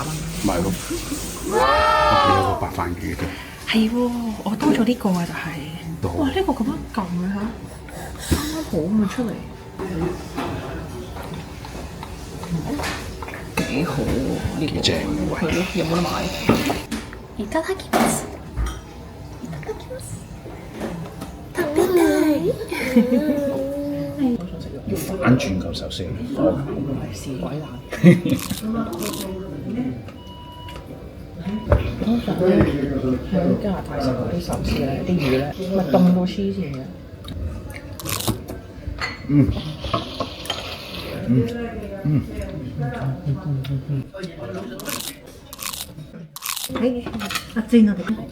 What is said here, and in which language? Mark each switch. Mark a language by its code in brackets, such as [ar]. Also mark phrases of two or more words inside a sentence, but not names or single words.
[yue] 咪係咯。哇！有個白飯魚嘅。係喎，我多咗呢個啊，就係。都好哇！呢個咁樣撳嘅嚇，啱啱好咁樣出嚟。幾好喎，呢個幾正係咯，有冇得買？ [ja] いただきます。いただきます。食べたい。 [yue] 反轉嚿壽司。是鬼難。通常咧喺加拿大食嗰啲壽司咧，啲魚咧咪凍到黐線嘅。阿晶我哋。